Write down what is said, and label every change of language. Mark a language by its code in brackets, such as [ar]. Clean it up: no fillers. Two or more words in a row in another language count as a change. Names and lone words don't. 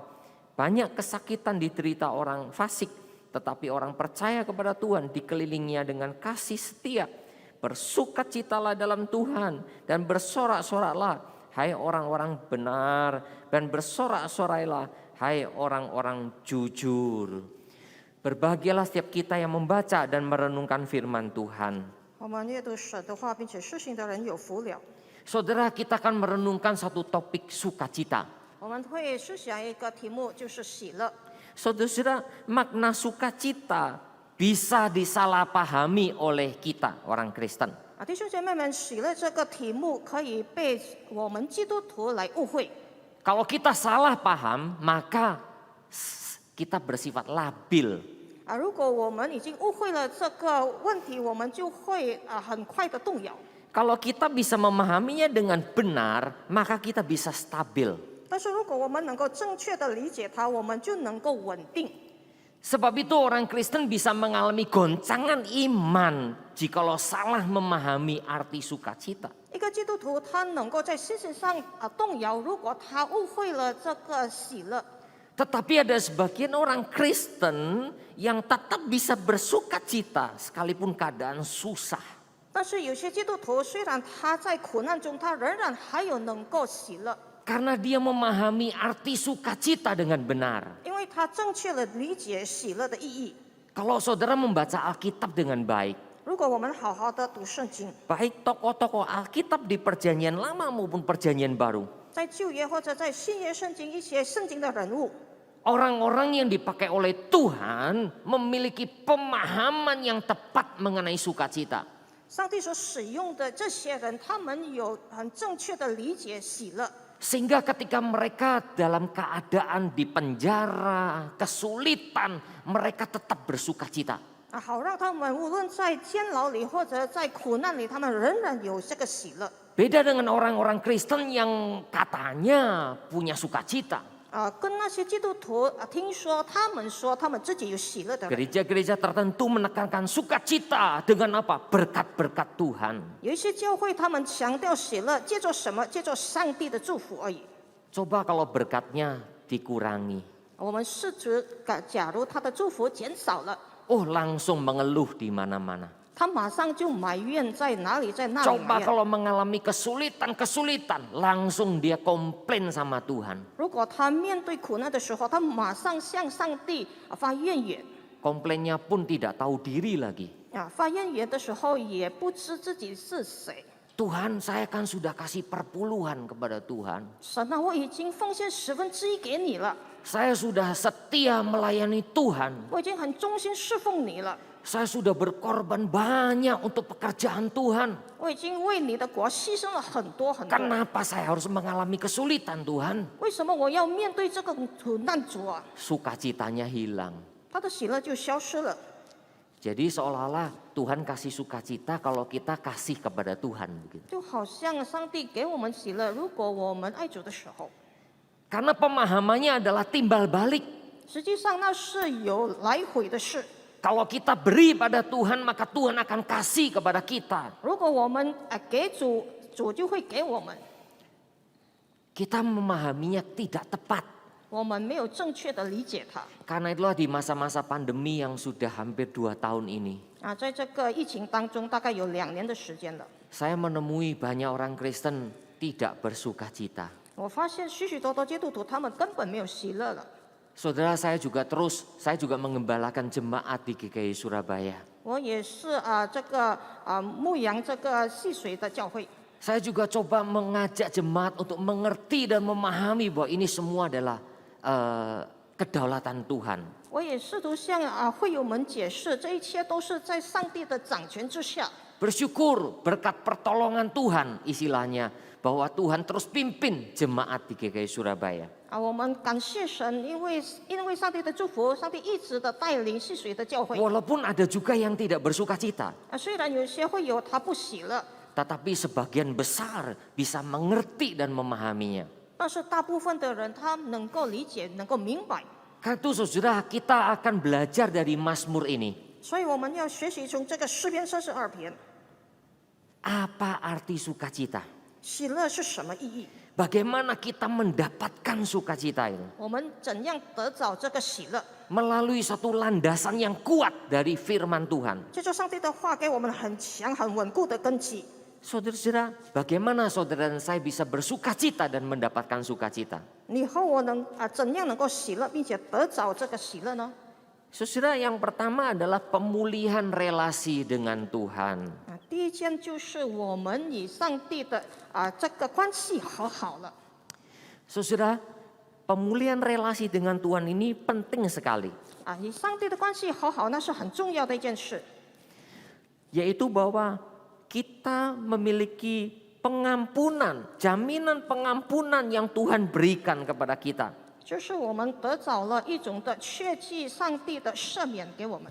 [id] Banyak kesakitan diderita orang fasik, tetapi orang percaya kepada Tuhan dikelilinginya dengan kasih setia. Bersukacitalah dalam Tuhan dan bersorak-soraklah, hai orang-orang benar, dan bersorak-sorailah, hai orang-orang jujur. Berbahagialah setiap kita yang membaca dan merenungkan firman Tuhan. [zh] 我们阅读神的话，并且施行的人有福了。 [id] Saudara, kita akan merenungkan satu topik sukacita. [zh] 我们会思想一个题目，就是喜乐。 [id] Saudara, makna sukacita bisa disalahpahami oleh kita orang Kristen. [zh] 弟兄姐妹们，喜乐这个题目可以被我们基督徒来误会。 [id] Kalau kita salah paham, maka kita bersifat labil. [zh] 如果我们已经误会了这个问题，我们就会很快的动摇。 [id] Kalau kita bisa memahaminya dengan benar, maka kita bisa stabil. [zh] 但是如果我们能够正确的理解它，我们就能够稳定。 [id] Sebab itu orang Kristen bisa mengalami goncangan iman jikalau salah memahami arti sukacita. [zh] 一个基督徒他能够在信心上动摇，如果他误会了这个喜乐。 [id] Tetapi ada sebagian orang Kristen yang tetap bisa bersukacita sekalipun keadaan susah. [zh] 但是有些基督徒虽然他在苦难中，他仍然还有能够喜乐， [id] Karena dia memahami arti sukacita dengan benar. [zh] 因为他正确的理解喜乐的意义。 [id] Kalau saudara membaca Alkitab dengan baik, [zh] 如果我们好好的读圣经， [id] baik tokoh-tokoh Alkitab di perjanjian lama maupun perjanjian baru, [zh] 在旧约或者在新约圣经一些圣经的人物， [id] orang-orang yang dipakai oleh Tuhan memiliki pemahaman yang tepat mengenai sukacita. [zh] 上帝所使用的这些人，他们有很正确的理解喜乐。 [id] Sehingga ketika mereka dalam keadaan di penjara, kesulitan, mereka tetap bersukacita. [zh] 好让他们无论在监牢里或者在苦难里，他们仍然有这个喜乐。 [id] Beda dengan orang-orang Kristen yang katanya punya sukacita. [zh] 跟那些基督徒听说他们说他们自己有喜乐的人， [id] Gereja-gereja tertentu menekankan sukacita dengan apa? Berkat-berkat Tuhan. [zh] 有一些教会他们强调喜乐，借着什么？借着上帝的祝福而已。 [id] Coba kalau berkatnya dikurangi. [zh] 我们试图假如他的祝福减少了， [id] Oh, langsung mengeluh di mana-mana. [zh] 他马上就埋怨在哪里，在那里 [id] Coba [zh] 埋怨。 [id] kalau mengalami kesulitan-kesulitan, langsung dia komplain sama Tuhan. [zh] 如果他面对苦难的时候，他马上向上帝发怨言。 [id] Komplainnya pun tidak tahu diri lagi. [zh] 发怨言的时候也不知自己是谁。 [id] Tuhan, saya kan sudah kasih perpuluhan kepada Tuhan. [zh] 神啊，我已经奉献1/10给你了， [id] Saya sudah setia melayani Tuhan. [zh] 我已经很忠心侍奉你了， [id] Saya sudah berkorban banyak untuk pekerjaan Tuhan. [zh] 我已经为你的国牺牲了很多很多。 [id] Kenapa saya harus mengalami kesulitan Tuhan? [zh] 为什么我要面对这个苦难主啊？ [id] Sukacitanya hilang. [zh] 他的喜乐就消失了。 [id] Jadi seolah-olah Tuhan kasih sukacita kalau kita kasih kepada Tuhan. Begitu. [zh] 就好像上帝给我们喜乐，如果我们爱主的时候， [id] Karena pemahamannya adalah timbal balik. [zh] 实际上那是有来回的事。 [id] Kalau kita beri pada Tuhan, maka Tuhan akan kasih kepada kita. [zh] 如果我们给主，主就会给我们。 [id] Kita memahaminya tidak tepat. [zh] 我们没有正确的理解它。 [id] Karena itulah di masa-masa pandemi yang sudah hampir 2 tahun ini, [zh] 在这个疫情当中，大概有2年的时间了。 [id] saya menemui banyak orang Kristen tidak bersukacita. [zh] 我发现许许多多基督徒他们根本没有喜乐了。 [id] Saudara, saya juga mengembalakan jemaat di GKI Surabaya. [zh] 我也是牧羊这个戏水的教会。 [id] Saya juga coba mengajak jemaat untuk mengerti dan memahami bahwa ini semua adalah kedaulatan Tuhan. [zh] 我也试图向会友们解释，这一切都是在上帝的掌权之下。 [id] Bersyukur berkat pertolongan Tuhan istilahnya bahwa Tuhan terus pimpin jemaat di GKI Surabaya. [zh] 我们感谢神，因为上帝的祝福，上帝一直的带领戏水的教会。 [id] Walaupun ada juga yang tidak bersukacita, [zh] 虽然有些会友他不喜乐， [id] tetapi sebagian besar bisa mengerti dan memahaminya. [zh] 但是大部分的人他能够理解，能够明白。 [id] Karena itu saudara, kita akan belajar dari Mazmur ini. [zh] 所以我们要学习从这个诗篇32篇， [id] Apa arti sukacita? [zh] 喜乐是什么意义？ [id] Bagaimana kita mendapatkan sukacita itu? [zh] 我们怎样得着这个喜乐？ [id] Melalui satu landasan yang kuat dari firman Tuhan. [zh] 借助上帝的话给我们很强、很稳固的根基。 [id] Saudara-saudara, bagaimana saudara dan saya bisa bersukacita dan mendapatkan sukacita? [zh] 你和我怎样能够喜乐，并且得着这个喜乐呢？ [id] Saudara, yang pertama adalah pemulihan relasi dengan Tuhan. [zh] 第一件就是我们与上帝的这个关系和好了。 [id] Saudara, pemulihan relasi dengan Tuhan ini penting sekali. [zh] 与上帝的关系和好，那是很重要的一件事。 [id] Yaitu bahwa kita memiliki pengampunan, jaminan pengampunan yang Tuhan berikan kepada kita. [zh] 就是我们得着了一种的确据上帝的赦免给我们。